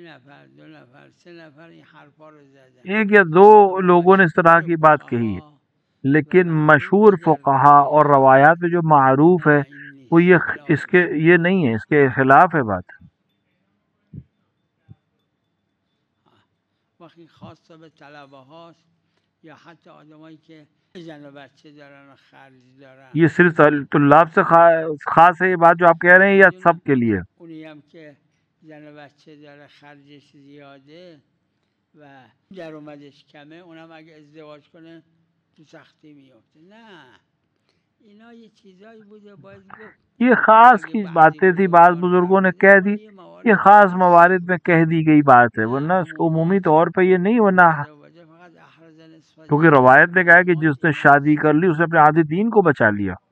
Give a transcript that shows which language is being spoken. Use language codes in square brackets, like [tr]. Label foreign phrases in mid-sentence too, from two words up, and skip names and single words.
[fa] نفر، دو نفر، سه نفر این حرفا رو زدن. [ur] ایک یا دو لوگوں نے اس طرح کی بات کہی ہے، لیکن مشہور فقہا اور روایات میں جو معروف ہے وہ یہ نہیں ہے، اسکے خلاف ہے بات. [fa] وقتی خاص به طلبه هاست یا حتی آدمایی که زن و بچه دارن و خرج دارن، [ur] یہ صرف طلاب سے خاص ہے یہ بات جو آپ کہہ رہے ہیں، یا سب کے لیے. [fa] اونی هم که زن و بچه داره خرجش زیاده و درآمدش کمه، اونم اگه ازدواج کنه تو سختی میفته. نه اینا یه چیزایی بوده باید گفت. [ur] یہ خاص کی باتیں تھی، بعد بزرگوں نے کہہ دی، یہ خاص موارد میں کہہ دی گئی بات ہے، ورنہ اسکو عمومی طور پہ یہ نہیں. ورنہ کیونکہ روایت نے کہا ہے کہ جسنے شادی کر لی اسنے اپنے آدھے دین کو بچا لیا.